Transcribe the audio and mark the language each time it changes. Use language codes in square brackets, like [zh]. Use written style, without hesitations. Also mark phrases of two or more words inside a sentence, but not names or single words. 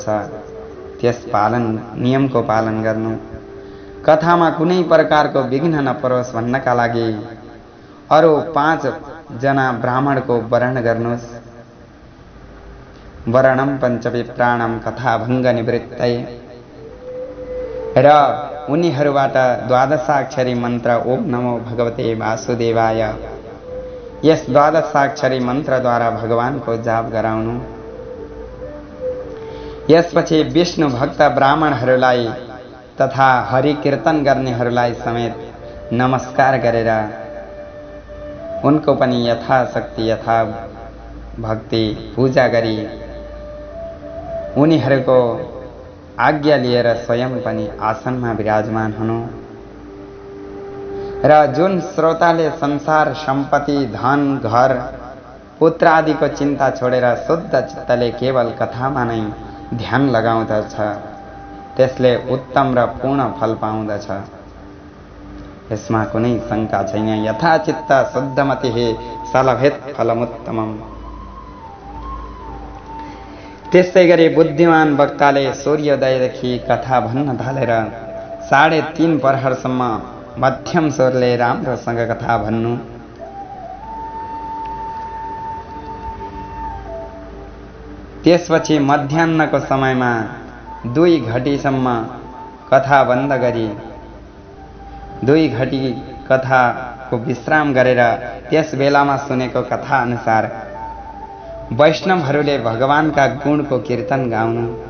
[ne] त्यस नियमको पालन गर्नु, कथामा कुनै प्रकारको विघ्न नपरोस् भन्नका लागि अरु 5 जना ब्राह्मणको वरण गर्नुहोस्। [sa] वरणम पञ्चविप्राणम कथाभङ्ग निवृत्तये [ne] र उनीहरूबाट 12 मन्त्र [sa] ओम नमो भगवते वासुदेवाय, [ne] यस 12 मन्त्रद्वारा भगवानको जाप गराउनु। यसपछि विष्णु भक्त ब्राह्मणहरूलाई तथा हरि कीर्तन गर्नेहरूलाई समेत नमस्कार गरेर उनको पनि यथाशक्ति यथा भक्ति पूजा गरी उनीहरूको आज्ञा लिएर स्वयं पनि आसनमा विराजमान हुनु र जुन श्रोताले संसार सम्पत्ति धन घर पुत्र आदिको चिन्ता छोडेर शुद्ध चित्तले केवल कथामा नै ध्यान लगाउँदछ त्यसले उत्तम र पूर्ण फल पाउँदछ। यसमा कुनै शङ्का छैन। [sa] यथा चित्त शुद्धमतिः सलभेत् फलमुत्तमम्। [ne] त्यसै गरी बुद्धिमान वक्ताले सूर्योदयदेखि कथा भन्न थालेर 3:30 प्रहरसम्म मध्यम स्वरले राम्रोसँग कथा भन्नु। त्यसपछि मध्याह्नको समयमा 2 घटीसम्म कथा बन्द गरी 2 घटी कथाको विश्राम गरेर त्यस बेलामा सुनेको कथा अनुसार वैष्णवहरूले भगवानका गुणको कीर्तन गाउनु